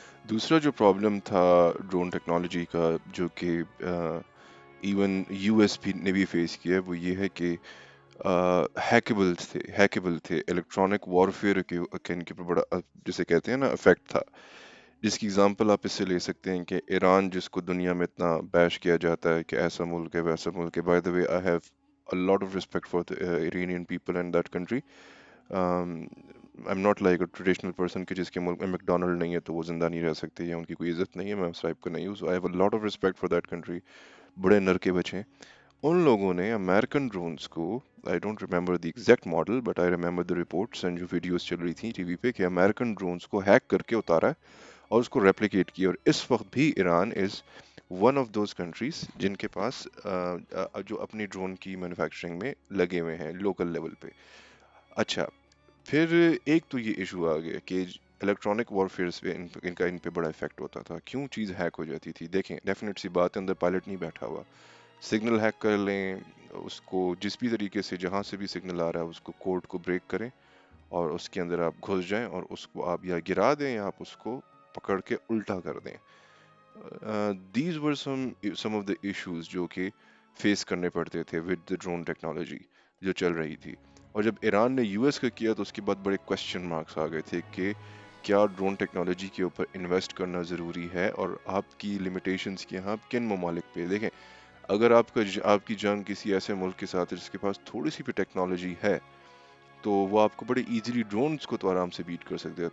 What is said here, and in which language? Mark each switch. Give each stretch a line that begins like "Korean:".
Urdu: دوسرا جو پرابلم تھا ڈرون ٹیکنالوجی کا جو کہ ایون یو ایس بھی نے بھی فیس کیا وہ یہ ہے کہ ہیکیبل تھے الیکٹرانک وارفیئر کے ان کے اوپر بڑا جسے کہتے ہیں نا افیکٹ تھا. جس کی اگزامپل آپ اس سے لے سکتے ہیں کہ ایران جس کو دنیا میں اتنا بیش کیا جاتا ہے کہ ایسا ملک ہے ویسا ملک ہے.
English: By the way I have a lot of respect for the Iranian people and that country. I'm not like a traditional person
Urdu: کہ جس کے ملک میں میکڈونلڈ نہیں ہے تو وہ زندہ نہیں رہ سکتے یا ان کی کوئی عزت نہیں ہے. میں اس ٹائپ کا نہیں ہوں.
English: So I have a lot of respect for that country.
Urdu: بڑے نر کے بچے ان لوگوں نے امریکن ڈرونز کو
English: I don't remember the exact model but I remember the reports and
Urdu: جو ویڈیوز چل رہی تھیں ٹی وی پہ کہ امریکن ڈرونز کو ہیک کر کے اتارا ہے اور اس کو ریپلیکیٹ کیا. اور اس وقت بھی Iran
English: is one of those countries
Urdu: جن کے پاس جو اپنی ڈرون کی مینوفیکچرنگ میں لگے ہوئے ہیں لوکل لیول پہ. اچھا پھر ایک تو یہ ایشو آ گیا کہ الیکٹرانک وارفیئرس پہ ان پہ بڑا افیکٹ ہوتا تھا. کیوں چیز ہیک ہو جاتی تھی؟ دیکھیں ڈیفینیٹ سی بات ہے اندر پائلٹ نہیں بیٹھا ہوا. سگنل ہیک کر لیں اس کو جس بھی طریقے سے جہاں سے بھی سگنل آ رہا ہے اس کو کوڈ کو بریک کریں اور اس کے اندر آپ گھس جائیں اور اس کو آپ یا گرا دیں یا آپ اس کو پکڑ کے الٹا کر دیں.
English: these were some of the issues
Urdu: جو کہ فیس کرنے پڑتے تھے
English: with the drone technology
Urdu: جو چل رہی تھی. اور جب ایران نے یو ایس کا کیا تو اس کے بعد بڑے کوشچن مارکس آ گئے تھے کہ کیا ڈرون ٹیکنالوجی کے اوپر انویسٹ کرنا ضروری ہے اور آپ کی لمیٹیشنز کیا ہیں. آپ کن ممالک پہ دیکھیں اگر آپ کی جنگ کسی ایسے ملک کے ساتھ ہے جس کے پاس تھوڑی سی بھی ٹیکنالوجی ہے تو وہ آپ کو بڑے ایزیلی ڈرونز کو تو آرام سے بیٹ کر سکتے ہیں.